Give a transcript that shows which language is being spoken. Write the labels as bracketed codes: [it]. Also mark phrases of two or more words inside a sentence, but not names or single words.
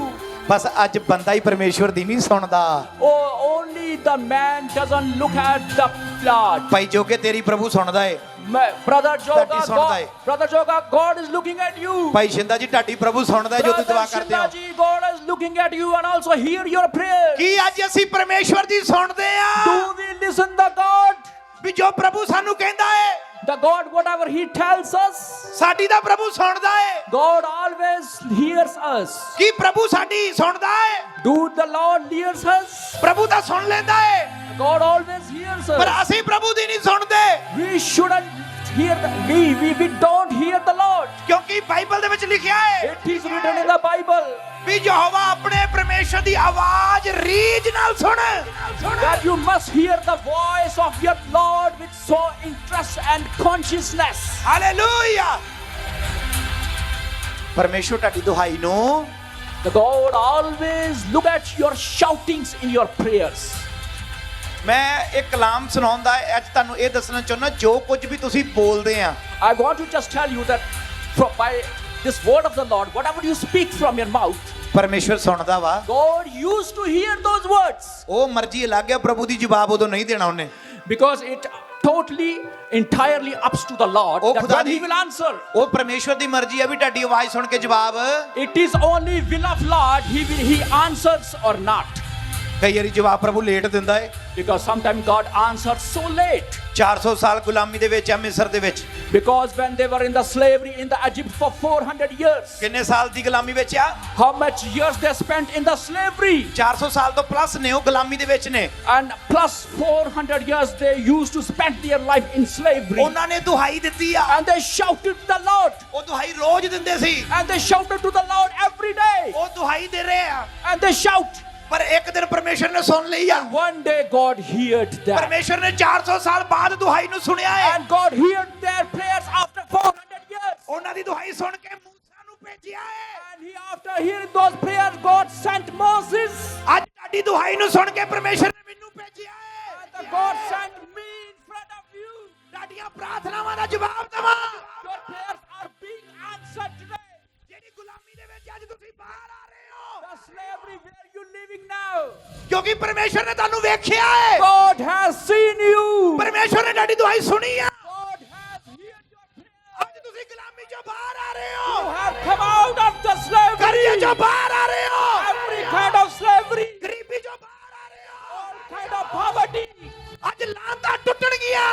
[pa] ਬਸ ਅੱਜ ਬੰਦਾ ਹੀ ਪਰਮੇਸ਼ਵਰ ਦੀ ਨਹੀਂ ਸੁਣਦਾ। [en] Oh, only the man doesn't look at the blood. [pa] ਭਾਈ ਜੋਗੇ ਤੇਰੀ ਪ੍ਰਭੂ ਸੁਣਦਾ ਏ। [en] Brother Joga, That is not God, Brother Joga, God is looking at you. [pa] ਭਾਈ ਸ਼ਿੰਦਾ ਜੀ ਤੁਹਾਡੀ ਪ੍ਰਭੂ ਸੁਣਦਾ ਹੈ ਜੋ ਤੁਸੀਂ ਦੁਆ [en] Brother [pa] ਕਰਦੇ ਹੋ। [en] Shindaji, God is looking at you and also hear your prayers. [pa] ਕੀ ਅੱਜ ਅਸੀਂ ਪਰਮੇਸ਼ਵਰ ਦੀ ਸੁਣਦੇ ਆ? [en] Do we listen the God? [pa] ਵੀ ਜੋ ਪ੍ਰਭੂ ਸਾਨੂੰ ਕਹਿੰਦਾ ਏ [en] The God, whatever He tells us, [pa] ਸਾਡੀ ਦਾ ਪ੍ਰਭੂ ਸੁਣਦਾ ਏ। [en] God always hears us. [pa] ਕੀ ਪ੍ਰਭੂ ਸਾਡੀ ਸੁਣਦਾ ਏ? [en] Do the Lord hears us? [pa] ਪ੍ਰਭੂ ਤਾਂ ਸੁਣ ਲੈਂਦਾ ਏ [en] God always hears [pa] ਪਰ [en] us. [pa] ਅਸੀਂ ਪ੍ਰਭੂ ਦੀ ਨਹੀਂ ਸੁਣਦੇ [en] We shouldn't hear we don't hear the Lord. [pa] ਕਿਉਂਕਿ ਬਾਈਬਲ ਦੇ ਵਿੱਚ ਲਿਖਿਆ ਏ [en] It is written in the Bible [pa] ਵੀ ਯਹੋਵਾ ਆਪਣੇ ਪਰਮੇਸ਼ਰ ਦੀ ਆਵਾਜ਼ ਰੀਝ ਨਾਲ ਸੁਣ। [en] that you must hear the voice of your Lord with so interest and consciousness. [pa] ਹਾਲੇਲੂਇਆ। ਪਰਮੇਸ਼ਰ ਤੁਹਾਡੀ ਦੁਹਾਈ ਨੂੰ [en] The God always look at your shoutings in your prayers. [pa] ਮੈਂ ਇੱਕ ਕਲਾਮ ਸੁਣਾਉਂਦਾ ਅੱਜ ਤੁਹਾਨੂੰ ਇਹ ਦੱਸਣਾ ਚਾਹੁੰਦਾ ਜੋ ਕੁਝ ਵੀ ਤੁਸੀਂ ਬੋਲਦੇ ਆ [en] I want to just tell you that by this word of the Lord, whatever you speak from your mouth, [pa] ਪਰਮੇਸ਼ਰ ਸੁਣਦਾ ਵਾ। [en] God used to hear those words [pa] ਉਹ ਮਰਜ਼ੀ ਅਲੱਗ ਹੈ ਪ੍ਰਭੂ ਦੀ ਜਵਾਬ ਉਦੋਂ ਨਹੀਂ ਦੇਣਾ ਉਹਨੇ। [en] because it totally entirely ups to the Lord [pa] ਉਹ [en] that [pa] ਖੁਦਾ [en] when [pa] ਦੀ [en] He will answer. [pa] ਉਹ ਪਰਮੇਸ਼ਰ ਦੀ ਮਰਜ਼ੀ ਹੈ ਵੀ ਤੁਹਾਡੀ ਆਵਾਜ਼ ਸੁਣ ਕੇ ਜਵਾਬ। [en] It is only will of Lord He answers or not. [pa] ਕਈ ਵਾਰੀ ਜਵਾਬ ਪ੍ਰਭੂ ਲੇਟ ਦਿੰਦਾ ਹੈ [en] Because sometimes God answers so late. [pa] 400 ਸਾਲ ਗੁਲਾਮੀ ਦੇ ਵਿੱਚ ਆ ਮਿਸਰ ਦੇ ਵਿੱਚ। [en] Because when they were in the slavery in the Egypt for 400 years, [pa] ਕਿੰਨੇ ਸਾਲ ਦੀ ਗੁਲਾਮੀ ਵਿੱਚ ਆ? [en] how much years they spent in the slavery? [pa] 400 ਸਾਲ ਤੋਂ ਪਲੱਸ ਨੇ ਉਹ ਗੁਲਾਮੀ ਦੇ ਵਿੱਚ ਨੇ। [en] And plus 400 years they used to spend their life in slavery. [pa] ਉਹਨਾਂ ਨੇ ਦੁਹਾਈ ਦਿੱਤੀ ਆ। [en] And they shouted to the Lord. [pa] ਉਹ ਦੁਹਾਈ ਰੋਜ਼ ਦਿੰਦੇ ਸੀ। [en] And they shouted to the Lord every day. [pa] ਉਹ ਦੁਹਾਈ ਦੇ ਰਹੇ ਆ [en] And they shout. [pa] ਪਰ ਇੱਕ ਦਿਨ ਪਰਮੇਸ਼ਰ ਨੇ ਸੁਣ ਲਈ ਆ। [en] One day God heard that. [pa] ਪਰਮੇਸ਼ਰ ਨੇ 400 ਸਾਲ ਬਾਅਦ ਦੁਹਾਈ ਨੂੰ ਸੁਣਿਆ ਹੈ। [en] And God heard their prayers after 400 years. [pa] ਉਹਨਾਂ ਦੀ ਦੁਹਾਈ ਸੁਣ ਕੇ ਮੂਸਾ ਨੂੰ ਭੇਜਿਆ ਹੈ। [en] And after hearing those prayers, God sent Moses. [pa] ਅੱਜ ਤੁਹਾਡੀ ਦੁਹਾਈ ਨੂੰ ਸੁਣ ਕੇ ਪਰਮੇਸ਼ਰ ਨੇ ਮੈਨੂੰ ਭੇਜਿਆ ਹੈ। [en] And the God sent me in front of you. [pa] ਤੁਹਾਡੀਆਂ ਪ੍ਰਾਰਥਨਾਵਾਂ ਦਾ ਜਵਾਬ ਦੇਵਾਂ। [en] Your prayers are being answered today. [pa] ਜਿਹੜੀ ਗੁਲਾਮੀ ਦੇ ਵਿੱਚ ਅੱਜ ਤੁਸੀਂ ਬਾਹਰ ਆ ਰਹੇ ਹੋ [en] The slavery where you living now. [pa] ਕਿਉਂਕਿ ਪਰਮੇਸ਼ਰ ਨੇ ਤੁਹਾਨੂੰ ਵੇਖਿਆ ਹੈ। [en] God has seen you. [pa] ਪਰਮੇਸ਼ਰ ਨੇ ਤੁਹਾਡੀ ਦੁਹਾਈ ਸੁਣੀ ਆ। [en] God has heard your prayers. [pa] ਅੱਜ ਤੁਸੀਂ ਗੁਲਾਮੀ ਚੋਂ ਬਾਹਰ ਆ ਰਹੇ [en] You [pa] ਹੋ। [en] have come out of the slavery. [pa] ਕਰਜ਼ੇ ਚੋਂ ਬਾਹਰ ਆ ਰਹੇ ਹੋ। [en] Every kind of slavery. [pa] ਗਰੀਬੀ ਚੋਂ ਬਾਹਰ ਆ ਰਹੇ ਹੋ। [en] All kind of poverty. [pa] ਅੱਜ ਲਾਂਤਾਂ ਟੁੱਟਣਗੀਆਂ